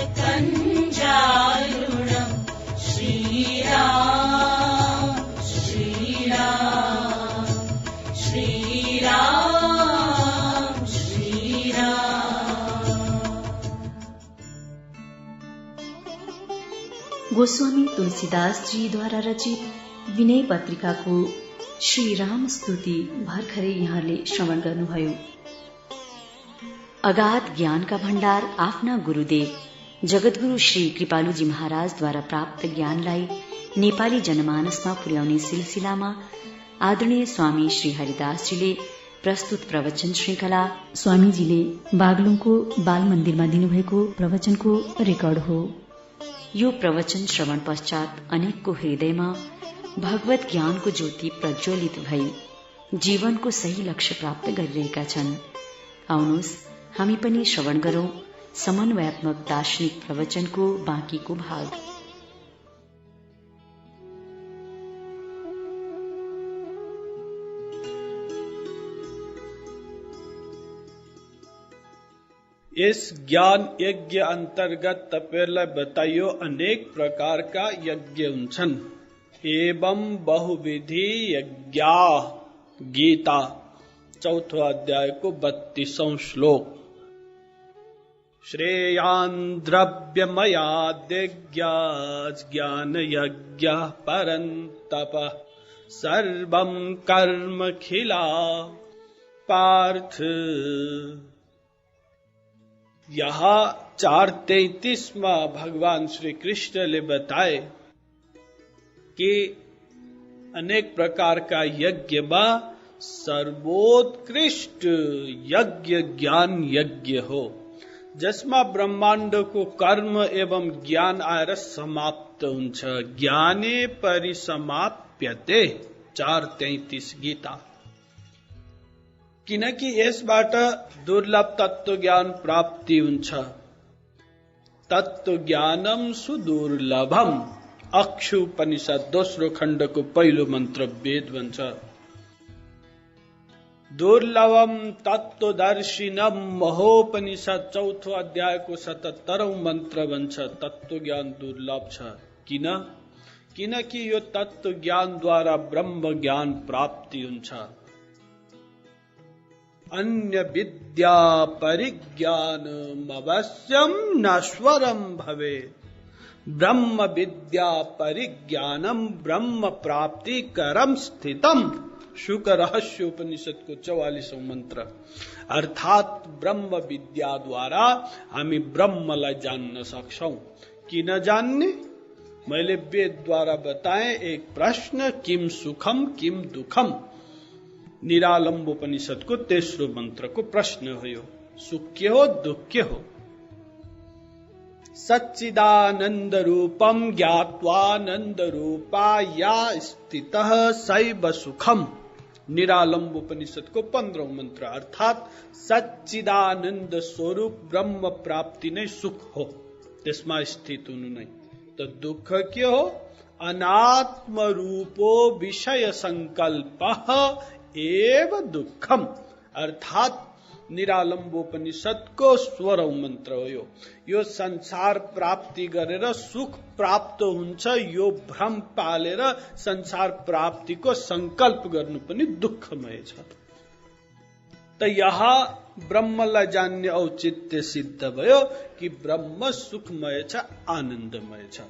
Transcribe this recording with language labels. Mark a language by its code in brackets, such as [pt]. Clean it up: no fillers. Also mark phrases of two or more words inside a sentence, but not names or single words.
[sa] कंजारुणम श्री राम श्री राम श्री राम श्री राम। [ne] गोस्वामी तुलसीदास जी द्वारा रचित विनय पत्रिकाको श्री राम स्तुति भर्खरै यहाँले श्रवण गर्नुभयो। अगाध ज्ञानका भण्डार आफ्ना गुरुदेव जगद्गुरु श्री कृपालुजी महाराजद्वारा प्राप्त ज्ञानलाई नेपाली जनमानसमा पुर्याउने सिलसिलामा आदरणीय स्वामी श्री हरिदासजीले प्रस्तुत प्रवचन श्रृंखला स्वामीजीले बागलुङको बाल मन्दिरमा दिनुभएको प्रवचनको रेकर्ड हो। यो प्रवचन श्रवण पश्चात अनेकको हृदयमा भगवत ज्ञानको ज्योति प्रज्वलित भई जीवनको सही लक्ष्य प्राप्त गरिरहेका छन्। आउनुहोस् हामी पनि श्रवण गरौं समन्वयात्मक दार्शनिक प्रवचनको बाँकीको भाग। [hi] इस ज्ञान यज्ञ अंतर्गत [ne] तपाईहरुलाई बताइयो अनेक प्रकार का यज्ञ हुन्छन्। [sa] एवं बहुविधि यज्ञा [ne] गीता चौथो अध्यायको 32औं श्लोक। [sa] श्रेयान् द्रव्यमयाद्यज्ञा ज्ञान यज्ञ परन्तप सर्वं कर्मखिला पार्थ। [ne] यहाँ 4:33 [hi] में भगवान श्री कृष्ण ने बताए कि अनेक प्रकार का यज्ञ में [ne] सर्वोत्कृष्ट यज्ञ ज्ञान यज्ञ हो, जसमा ब्रह्मांड को कर्म एवं ज्ञान आएर समाप्त हुन्छ। [sa] ज्ञाने परिसमाप्यते 4:33 गीता। [ne] किनकि यसबाट दुर्लभ तत्व ज्ञान प्राप्ति हुन्छ। [sa] तत्व ज्ञानम सुदुर्लभम [ne] अक्षुपनिषद दोस्रो खण्डको पहिलो मन्त्र वेद भन्छ। [sa] दुर्लभम तत्वदर्शिनम [ne] महोपनिषद चौथो अध्यायको 77औं मन्त्र भन्छ तत्व ज्ञान दुर्लभ छ। किनकि यो तत्व ज्ञान द्वारा ब्रह्म ज्ञान प्राप्ति हुन्छ। [sa] अन्य विद्या परिज्ञानम अवश्यम नश्वरम भवेत्। ब्रह्म विद्या परिज्ञानम ब्रह्म प्राप्ति करम स्थितम। [ne] शुक रहस्य उपनिषद को 44औं मंत्र। अर्थात ब्रह्म विद्या द्वारा हामी ब्रह्मलाई जान्न सक्छौं। किन जान्ने? मैले वेद द्वारा बताए एक प्रश्न, [sa] किम सुखम किम दुखम। [ne] निरालम्बोपनिषद को 3रो मंत्र को प्रश्न हो यो। सुख के हो दुख के हो। [sa] सच्चिदानंद रूपम ज्ञात्वानंद रूपा या स्थितः सैव सुखम। [ne] निरालम्बोपनिषद को 15वां मंत्र। अर्थात सच्चिदानंद स्वरूप ब्रह्म प्राप्ति नै सुख हो, त्यसमा स्थित हुनु नै। तो दुख के हो? [sa] अनात्म रूपो विषय संकल्पः एव दुखम। [ne] अर्थात निरालम्बोपनिषद को 16औं मंत्र हो यो संसार प्राप्ति गरेर सुख प्राप्त हुन्छ यो भ्रम पालेर संसार प्राप्ति को संकल्प गर्नु पनि दुःखमय छ। त यहाँ ब्रह्मलाई जान्ने औचित्य सिद्ध भयो कि ब्रह्म सुखमय छ, आनन्दमय छ।